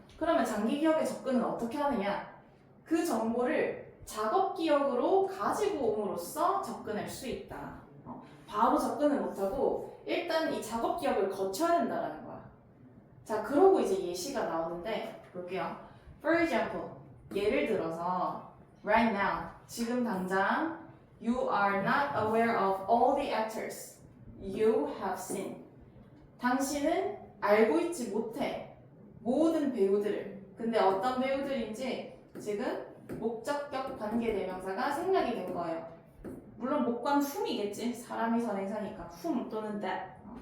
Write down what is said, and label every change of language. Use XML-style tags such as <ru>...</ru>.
<ko>그러면 장기 기억에 접근은 어떻게 하느냐? 그 정보를 작업 기억으로 가지고 옴으로써 접근할 수 있다. 바로 접근을 못하고 일단 이 작업 기억을 거쳐야 된다라는 거야. 자, 그러고 이제 예시가 나오는데 볼게요.</ko> <en>For example,</en> <ko>예를 들어서</ko> <en>right now,</en> <ko>지금 당장</ko> <en>you are not aware of all the actors you have seen.</en> <ko>당신은 알고 있지 못해 모든 배우들을. 근데 어떤 배우들인지 지금 목적격 관계대명사가 생략이 된 거예요. 물론 목관 whom이겠지. 사람이 선행사니까 whom 또는 that.</ko>